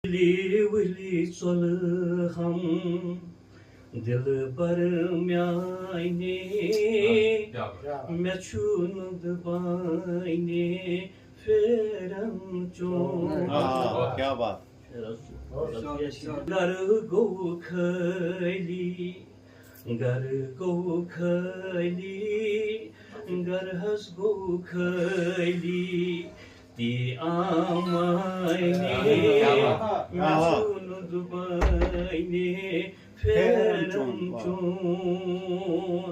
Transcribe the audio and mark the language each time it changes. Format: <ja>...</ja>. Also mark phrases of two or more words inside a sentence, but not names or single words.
<ks>ؤلی ژۄلہٕ ہم دِلہٕ بر میانہِ مےٚ چھُنہٕ دُبانہِ پھیرن چون</ks> <ur>کیا بات</ur> <ks>گھر گوٚو خٲلی گھر گوٚو خٲلی گھر حظ گوٚو خٲلی تی آمانے مےٚ چھُنہٕ دُبانہِ پھیرن چون</ks>